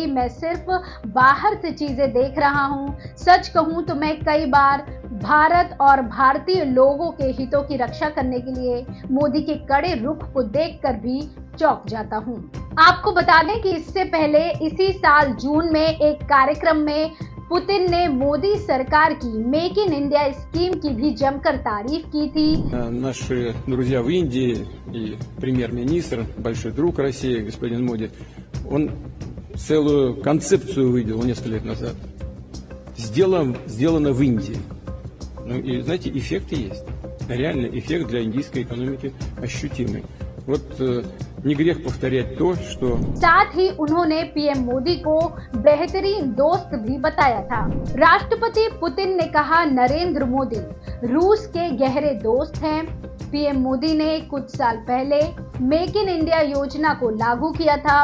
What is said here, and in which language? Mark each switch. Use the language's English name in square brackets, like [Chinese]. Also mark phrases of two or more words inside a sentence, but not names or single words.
[Hindi] मैं सिर्फ बाहर से चीजें देख रहा हूँ। सच कहूँ तो मैं कई बार भारत और भारतीय लोगों के हितों की रक्षा करने के लिए मोदी के कड़े रुख को देखकर भी चौंक जाता हूँ। आपको बता दें कि इससे पहले इसी साल जून में एक कार्यक्रम में पुतिन ने मोदी सरकार की मेक इन इंडिया स्कीम की भी जमकर तारीफ की थी। [Russian] Наши друзья в Индии и премьер-министр, большой друг России, господин Моди, он целую концепцию выделил несколько лет назад. Сделано в Индии. Ну и знаете, эффекты есть. Реальный эффект для индийской экономики ощутимый. Вот не грех повторять то, что... [Hindi] साथ ही उन्होंने पीएम मोदी को बेहतरीन दोस्त भी बताया था। राष्ट्रपति पुतिन ने कहा नरेंद्र मोदी रूस के गहरे दोस्त हैं। पीएम मोदी ने कुछ साल पहले मेक इन इंडिया योजना को लागू किया था।